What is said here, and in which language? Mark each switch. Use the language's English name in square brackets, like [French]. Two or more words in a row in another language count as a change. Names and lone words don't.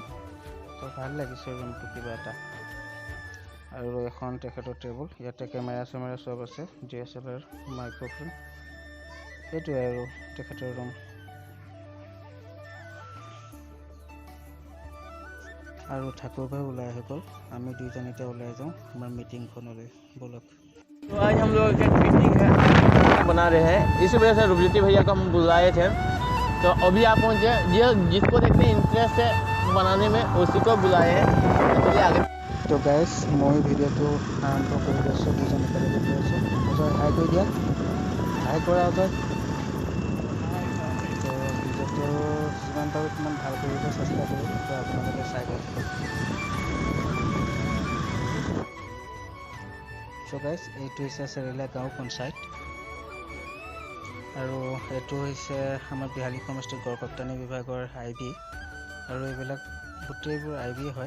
[Assamese] তো ভাল লাগিছে ৰুমটো কিবা এটা। আৰু এখন তেখেতৰ টেবুল, ইয়াতে কেমেৰা চেমেৰা চব আছে, [English] DSLR microphone. [Assamese] সেইটোৱে আৰু তেখেতৰ ৰুম। আৰু ঠাকুৰ ভাই ওলাই আহি গ'ল, আমি দুইজন এতিয়া ওলাই যাওঁ আমাৰ মিটিংখনলৈ, ব'লক। [Hindi] तो आज हम लोग एक मीटिंग है बना रहे हैं, इस वजह से रूपज्योति भैया को हम बुलाए थे। तो अभी आप पहुँचे, जिसको देखने इंटरेस्ट है बनाने में उसी को बुलाए हैं। चलिए आगे। तो गाइस मैं [Assamese] ভিডিঅ'টো আৰম্ভ কৰি আছোঁ, দুজন একেলগে গৈ আছোঁ। অজয় হাই কৰি দিয়া, হাই কৰা অজয়। তো ভিডিঅ'টো যিমান পাৰোঁ সিমান ভাল কৰিব চেষ্টা কৰিম, তো আপোনালোকে চাই গৈ থাকক। চ' গাইজ এইটো হৈছে চেৰেলীয়া গাঁও পঞ্চায়ত, আৰু এইটো হৈছে আমাৰ বিহালী সমষ্টিৰ গড়কাপ্তানি বিভাগৰ IB, আৰু এইবিলাক গোটেইবোৰ IB হয়।